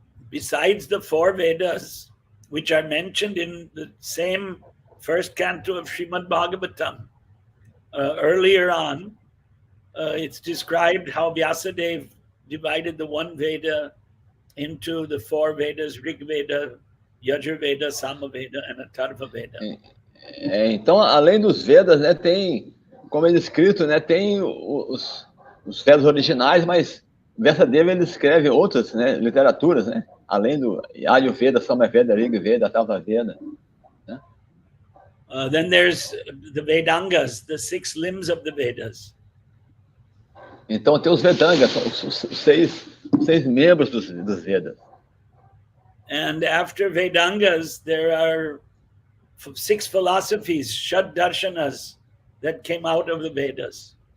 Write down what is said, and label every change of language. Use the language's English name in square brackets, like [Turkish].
[English] Besides the four Vedas, which are mentioned in the same first canto of Srimad Bhagavatam, earlier on, it's described how Vyasadeva divided the one Veda into the four Vedas, Rig Veda, Yajur Veda, Sama Veda, and Atharva Veda. [Portuguese] Então, além dos Vedas, né, tem, como é descrito, né, tem os Vedas originais, mas Vyasadeva ele escreve outras, né, literaturas, né, além do Ayurveda, Sama Veda, Rig Veda, Atharva Veda. Né? [English] Then there's the Vedangas, the 6 limbs of the Vedas. [Portuguese] Então tem os Vedangas, os seis membros dos Vedas. [English] And after Vedangas, there are 6 philosophies, Shad Darshanas, that came out of the Vedas.